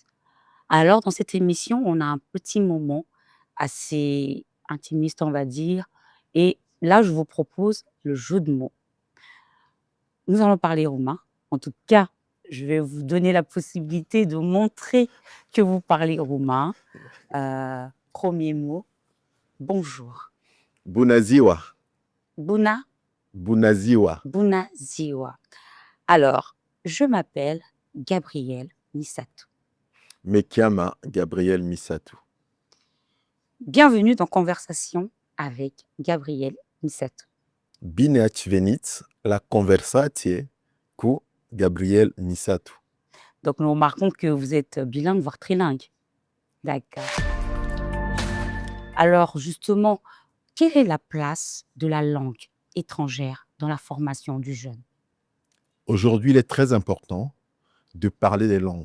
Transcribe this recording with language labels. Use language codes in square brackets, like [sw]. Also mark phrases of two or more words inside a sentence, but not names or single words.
[fr] Alors dans cette émission, on a un petit moment assez intimiste, on va dire et là, je vous propose le jeu de mots. Nous allons parler roumain. En tout cas, je vais vous donner la possibilité de montrer que vous parlez roumain. 1er mot, bonjour. [ro] Bună ziua! Bună, Bună ziua! bună ziua. [fr] Alors, je m'appelle Gabrielle Missatou. [it] Me chiama Gabriel Misatou. [fr] Bienvenue dans Conversation avec Gabrielle Missatou. [ro] Bine ați venit la conversație cu Gabriel Misatou. [fr] Donc, nous remarquons que vous êtes bilingue, voire trilingue. D'accord. Alors, justement, quelle est la place de la langue étrangère dans la formation du jeune? Aujourd'hui, il est très important de parler des langues.